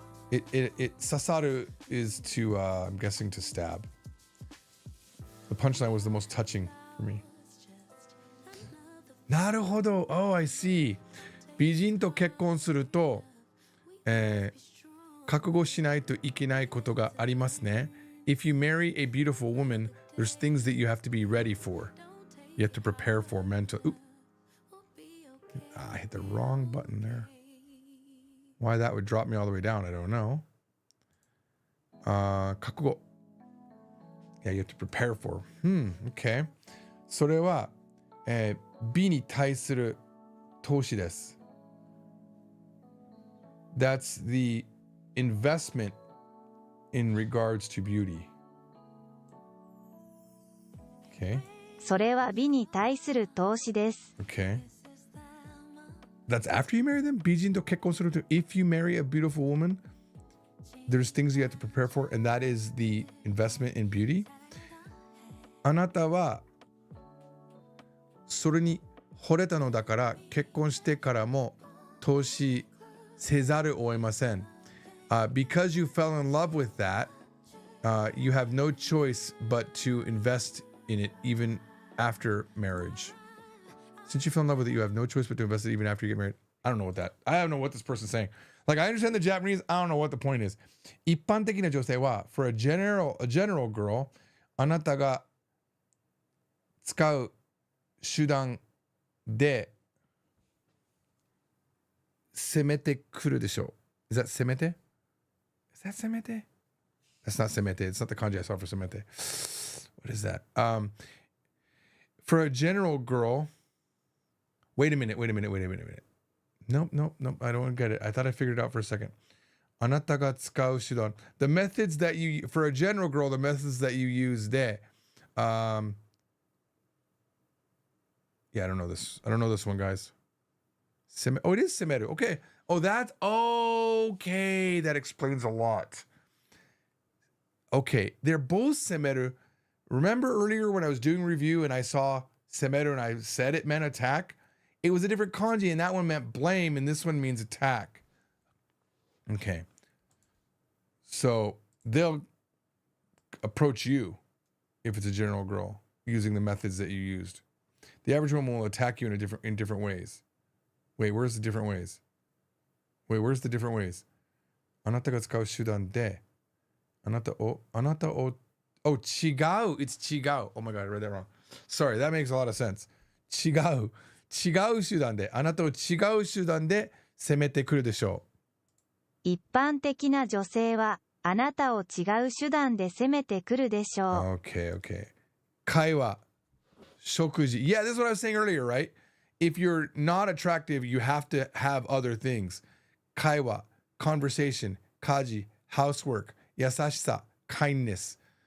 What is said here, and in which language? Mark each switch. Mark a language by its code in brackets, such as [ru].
[en] It sasaru is to I'm guessing to stab. The punchline was the most touching for me. [ja] なるほど. [en] Oh, I see. [ja] 美人と結婚すると、覚悟しないといけないことがありますね. [en] If you marry a beautiful woman, there's things that you have to be ready for. You have to prepare for mental. Oop. I hit the wrong button there. Why that would drop me all the way down, I don't know. [ja] 覚悟. [en] Yeah, you have to prepare for. Okay. [ja] それは、美に対する投資です。 [en] That's the investment in regards to beauty. Okay. [ja] それは美に対する投資です。 [en] Okay. That's after you marry them? [ja] 美人と結婚すると [en] if you marry a beautiful woman, there's things you have to prepare for, and that is the investment in beauty. [ja] あなたはそれに惚れたのだから結婚してからも投資せざるを得ません。 [en] Because you fell in love with that, you have no choice but to invest in it even after marriage. Since you fell in love with it, you have no choice but to invest it even after you get married. I don't know what that. I don't know what this person's saying. Like, I understand the Japanese. I don't know what the point is. [ja] 一般的な女性は [en] for a general girl, [ja] あなたが使う手段で攻めてくるでしょう。 [en] Is that [ja] 攻めて? [en] Is that 攻めて? That's not 攻めて. It's not the kanji I saw for 攻めて. What is that? For a general girl. Wait a minute. Nope. I don't get it. I thought I figured it out for a second. [ja] あなたが使う手段. [en] The methods that you, for a general girl, the methods that you use で、yeah, I don't know this one, guys. Oh, it is semeru. Okay. Oh, that's okay. That explains a lot. Okay, they're both semeru. Remember earlier when I was doing review and I saw semeru and I said it meant attack? It was a different kanji, and that one meant blame, and this one means attack. Okay. So they'll approach you if it's a general girl using the methods that you used. The average woman will attack you in different ways. Wait, where's the different ways? Where's the different ways? [ja] あなたが使う手段で、あなたを、oh, 違う. [en] It's 違う. Oh my God, I read that wrong. Sorry, that makes a lot of sense. [ja] 違う手段で、あなたを違う手段で攻めてくるでしょう。一般的な女性は、あなたを違う手段で攻めてくるでしょう。 Okay. 会話、食事. [en] Yeah, this is what I was saying earlier, right? If you're not attractive, you have to have other things. 会話, conversation, 家事, housework, 優しさ, kindness.